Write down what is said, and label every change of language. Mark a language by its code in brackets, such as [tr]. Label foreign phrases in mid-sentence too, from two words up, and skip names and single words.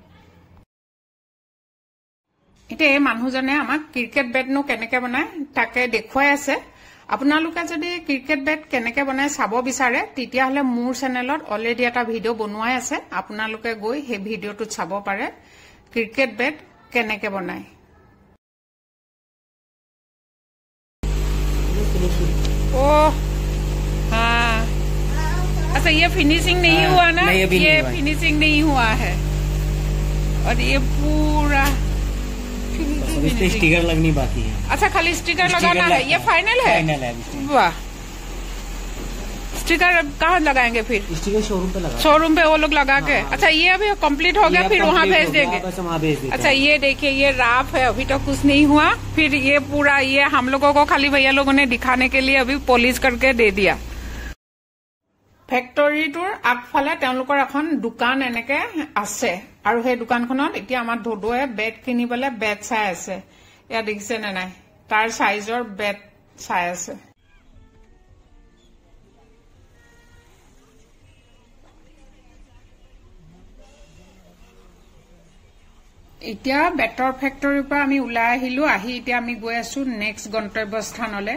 [as] এতিয়া এই মানুহজনে আমাক [en] cricket bat [as] কেনেকে বনায় তাকে দেখুৱাই আছে। আপোনালোকে যদি [en] cricket bat [as] কেনেকে বনায় চাব বিচাৰে তেতিয়াহ'লে মোৰ চেনেলত অলৰেডি এটা ভিডিঅ' বনোৱাই আছে, আপোনালোকে গৈ সেই ভিডিঅ'টোত চাব পাৰে [en] cricket bat [as] কেনেকে বনায়। [hi] ओह हाँ, अच्छा ये फिनिशिंग नहीं हुआ ना, ये फिनिशिंग नहीं हुआ है और ये पूरा स्टिकर लगनी बाकी है। अच्छा खाली स्टिकर लगाना है, ये फाइनल है? फाइनल है। वाह स्टिकर कहाँ लगाएंगे फिर? स्टिकर शोरूम पे लगा, शोरूम पे वो लोग लगा के। अच्छा ये अभी कंप्लीट हो गया फिर वहाँ भेज देंगे? अच्छा ये देखिए ये राफ है, अभी तो कुछ नहीं हुआ, फिर ये पूरा ये हम लोगों को खाली भैया लोगों ने दिखाने के लिए अभी पॉलिश करके दे दिया। [as] ফেক্টৰীটোৰ আগফালে তেওঁলোকৰ এখন দোকান এনেকে আছে আৰু সেই দোকানখনত এতিয়া আমাৰ ধোদৌৱে বেট কিনিবলৈ বেট চাই আছে। এয়া দেখিছে নে নাই, তাৰ [en] size bat [as] চাই আছে। এতিয়া [en] bat factory [as] পৰা আমি ওলাই আহিলো, আহি এতিয়া আমি গৈ আছো নেক্সট গন্তব্যস্থানলৈ।